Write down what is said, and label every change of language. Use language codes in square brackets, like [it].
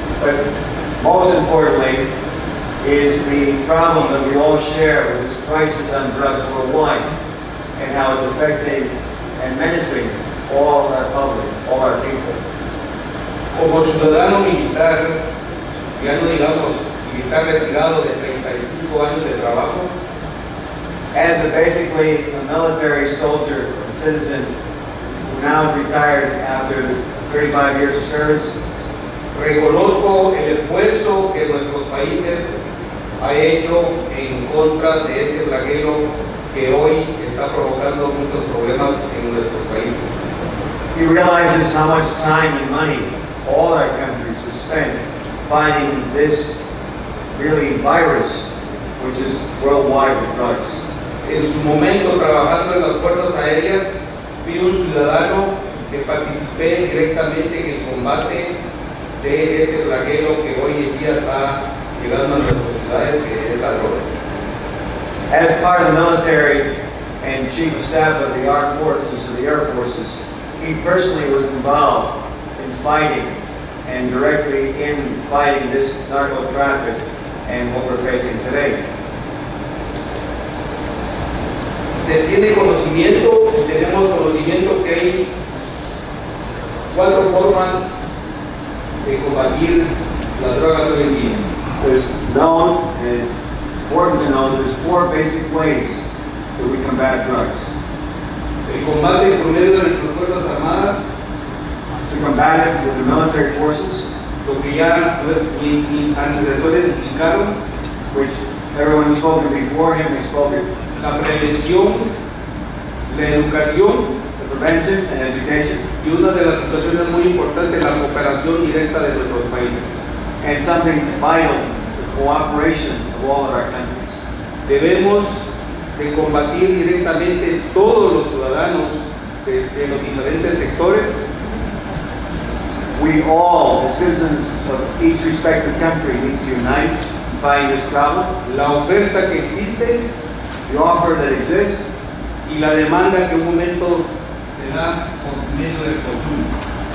[en] But most importantly is the problem that we all share with this crisis on drugs worldwide and how it's affecting and menacing all our public, all our people. [es] Como ciudadano militar, ya no digamos militar retirado de 35 años de trabajo, [en] As basically a military soldier, a citizen who now is retired after 35 years of service, [es] reconozco el esfuerzo que nuestros países ha hecho en contra de este flagelo que hoy está provocando muchos problemas en nuestros países. [en] he realizes how much time and money all our countries have spent fighting this really virus, which is worldwide with drugs. [es] En su momento, trabajando en las fuerzas aéreas, fui un ciudadano que participé directamente en el combate de este flagelo que hoy en día está llegando a nuestras ciudades, que es la droga. [en] As part of the military and chief of staff of the armed forces or the air forces, he personally was involved in fighting and directly in fighting this narco traffic and what we're facing today. [es] Se tiene conocimiento y tenemos conocimiento que hay 4 formas de combatir las drogas hoy en día. [en] There's known, and it's important to know, there's 4 basic ways that we combat drugs. [es] El combate por medio de nuestras fuerzas armadas, [en] To combat it with the military forces, [es] lo que ya mis antecesores explicaron, [en] which everyone who's spoken before him has spoken, [es] la prevención, la educación [en] the prevention and education, [es] y una de las situaciones muy importantes, la cooperación directa de nuestros países. [en] and something vital, the cooperation of all of our countries. [es] Debemos de combatir directamente todos los ciudadanos de los diferentes sectores. [en] We all, the citizens of each respective country, need to unite in fighting this problem. [es] La oferta que existe [en] The offer that exists [es] y la demanda que un momento se da por medio del consumo.